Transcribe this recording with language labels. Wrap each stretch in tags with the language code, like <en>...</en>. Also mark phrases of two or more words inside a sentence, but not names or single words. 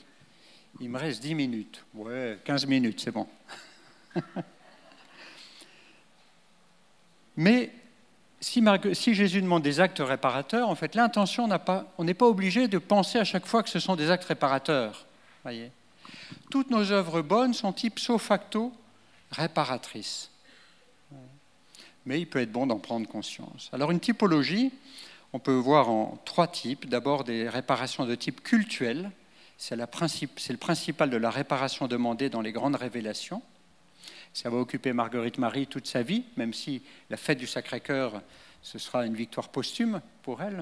<fr>Il me reste 10 minutes. Ouais, 15 minutes, c'est bon. Mais si Jésus demande des actes réparateurs, en fait, l'intention on n'est pas obligé de penser à chaque fois que ce sont des actes réparateurs. Voyez. Toutes nos œuvres bonnes sont</fr> <la>ipso facto</la> <fr>réparatrices. Mais il peut être bon d'en prendre conscience. Alors une typologie, on peut voir en 3 types. D'abord des réparations de type cultuel. C'est le principal de la réparation demandée dans les grandes révélations. Ça va occuper Marguerite Marie toute sa vie, même si la fête du Sacré-Cœur, ce sera une victoire posthume pour elle.</fr>